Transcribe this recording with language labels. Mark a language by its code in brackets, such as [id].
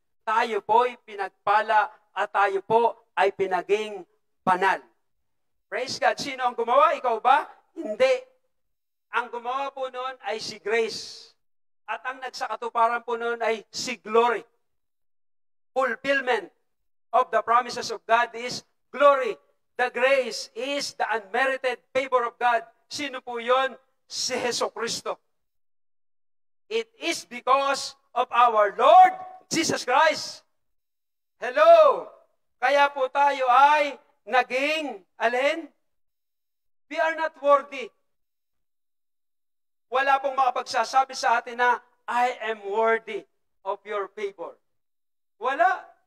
[tl] Tayo po ay pinagpala at tayo po ay pinaging banal. [en] Praise God. [tl] Sino ang gumawa? Ikaw ba? Hindi. Ang gumawa po noon ay si Grace. At ang nagsakatuparan po noon ay si Glory. [en] Fulfillment of the promises of God is glory. The grace is the unmerited favor of God. [tl] Sino po yun? [en] Si Jesucristo. It is because of our Lord Jesus Christ. Hello! [tl] Kaya po tayo ay naging, alin? [en] We are not worthy. [tl] Wala pong makapagsasabi sa atin na, [en] I am worthy of your favor. [tl] Wala.